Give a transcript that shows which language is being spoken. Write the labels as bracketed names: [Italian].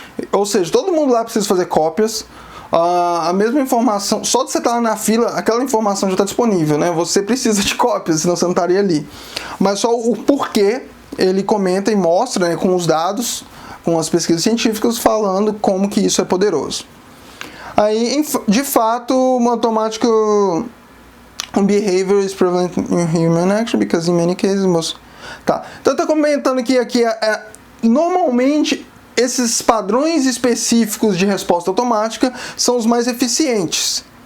[Portuguese] Ou seja, todo mundo lá precisa fazer cópias. A mesma informação, só de você estar na fila, aquela informação já está disponível, né? Você precisa de cópias, senão você não estaria ali. Mas só o porquê, ele comenta e mostra, né, com os dados, com as pesquisas científicas, falando como que isso é poderoso. Aí, de fato, o matemático... [English] behavior is prevalent in human action because in many cases most... [Portuguese] Tá. Então tá comentando que aqui normalmente esses padrões específicos de resposta automática são os mais eficientes.